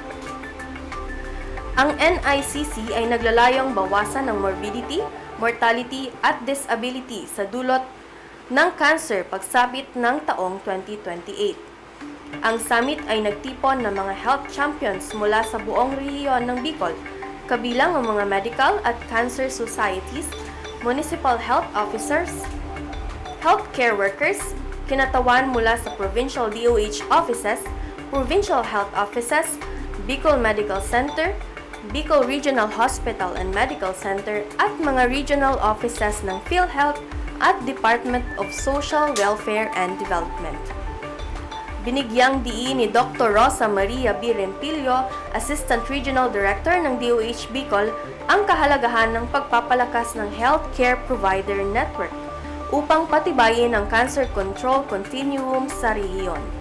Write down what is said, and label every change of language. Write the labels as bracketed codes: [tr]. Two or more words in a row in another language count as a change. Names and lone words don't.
[tl] Ang NICC ay naglalayong bawasan ng [en] morbidity, mortality [tl] at disability sa dulot ng cancer pagsapit ng taong 2028. Ang summit ay nagtipon ng mga [en] health champions [tl] mula sa buong rehiyon ng Bicol, kabilang ang mga medical at [en] cancer societies, municipal health officers, healthcare workers, [tl] kinatawan mula sa [en] provincial DOH offices, provincial health offices, [tl] Bicol Medical Center, Bicol Regional Hospital and Medical Center at mga [en] regional offices [tl] ng PhilHealth at Department of Social Welfare and Development. Binigyang diin ni Dr. Rosa Maria B. Rempilio, [en] Assistant Regional Director [tl] ng DOH Bicol, ang kahalagahan ng pagpapalakas ng [en] healthcare provider network [tl] upang patibayin ang [en] cancer control continuum [tl] sa rehiyon.